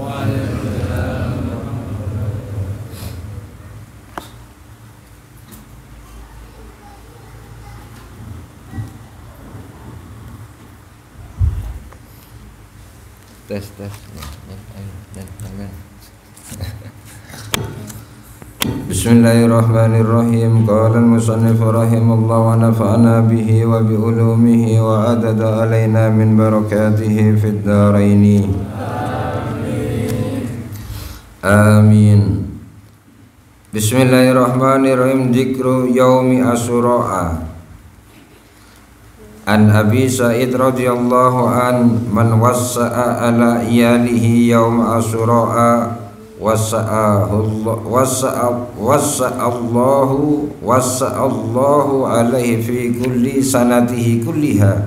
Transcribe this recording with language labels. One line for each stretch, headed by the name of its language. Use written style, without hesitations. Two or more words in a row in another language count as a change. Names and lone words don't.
Indonesian: Tes.
Arabic: بسم الله الرحمن الرحيم. قال المصنف رحمه الله ونفعنا به وبعلومه وأعاد علينا من بركاته في الدارين. Amin. Bismillahirrahmanirrahim. ذكر يوم عاشوراء. عن أبي سعيد رضي الله عن من وسع على عياله يوم عاشوراء وسع الله عليه في كل سنته كلها.